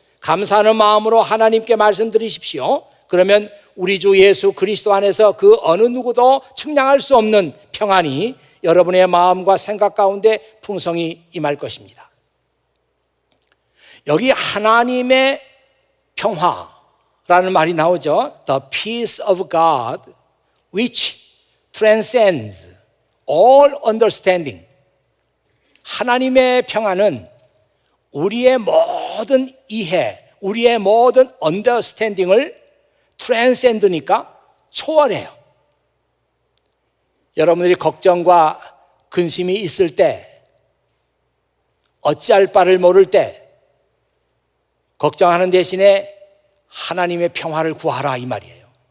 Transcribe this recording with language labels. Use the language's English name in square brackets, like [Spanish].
[Korean] 감사하는 마음으로 하나님께 말씀드리십시오. 그러면 우리 주 예수 그리스도 안에서 그 어느 누구도 측량할 수 없는 평안이 여러분의 마음과 생각 가운데 풍성히 임할 것입니다. 여기 하나님의 평화라는 말이 나오죠. [English] The peace of God which transcends all understanding. [Korean] 하나님의 평화는 우리의 모든 이해, 우리의 모든 understanding을 transcend니까 초월해요. 여러분들이 걱정과 근심이 있을 때, 어찌할 바를 모를 때 걱정하는 대신에 하나님의 평화를 구하라, 이 말이에요.